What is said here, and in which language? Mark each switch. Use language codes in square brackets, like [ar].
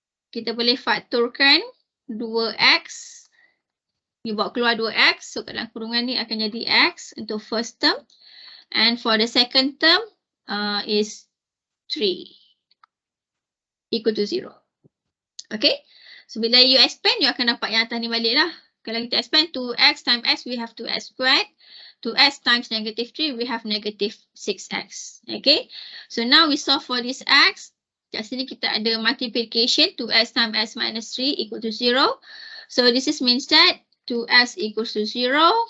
[ms] Kita boleh faktorkan 2x. You bawa keluar 2x. So kat dalam kurungan ni akan jadi x untuk first term. [en] And for the second term is 3. Equal to 0. Okay. [ms] So bila you expand, you akan dapat yang atas ni balik lah. Kalau kita [en] expand 2x times x, we have 2x squared. 2x times negative 3, we have negative 6x. Okay. So now we solve for this x. [ms] Kat sini kita ada [en] multiplication. 2x times x minus 3 equal to 0. So this is means that 2x equals to 0.